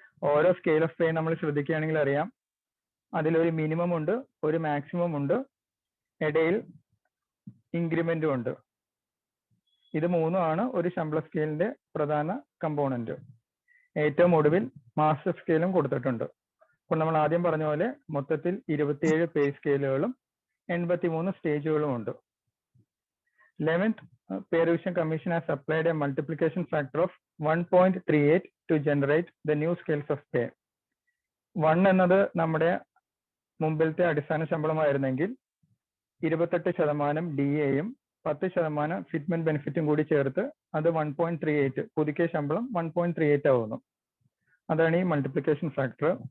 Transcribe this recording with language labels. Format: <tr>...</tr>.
<ml>ഓരോ scale of pay നമ്മൾ ശ്രദ്ധിക്കുകയാണെങ്കിൽ അറിയാം, അതിലൊരു മിനിമം ഉണ്ട്, ഒരു മാക്സിമം ഉണ്ട്, ഇടയിൽ ഇൻക്രിമെന്റും ഉണ്ട്. ഇത് മൂന്നുമാണ് ഒരു ശമ്പള സ്കെയിലിന്റെ പ്രധാന കമ്പോണന്റ്. ഏറ്റവും ഒടുവിൽ മാസ്റ്റർ സ്കെയിലും കൊടുത്തിട്ടുണ്ട്. അപ്പോൾ നമ്മൾ ആദ്യം പറഞ്ഞ പോലെ മൊത്തത്തിൽ 27 പേ സ്കെയിലുകളും 83 സ്റ്റേജുകളും ഉണ്ട്.</ml> <en>11th Pay Revision Commission has applied a multiplication factor of 1.38 to generate the new scales of pay.</en> <ml>1 എന്നത് നമ്മുടെ മുമ്പിലത്തെ അടിസ്ഥാന ശമ്പളമായിരുന്നെങ്കിൽ 28% DAയും 10% ഫിറ്റ്മെന്റ് ബെനിഫിറ്റും കൂടി ചേർത്ത് അത് 1.38, പുതുക്കിയ ശമ്പളം 1.38 ആവുന്നു. അതാണ് ഈ മൾട്ടിപ്ലിക്കേഷൻ ഫാക്ടർ.</ml>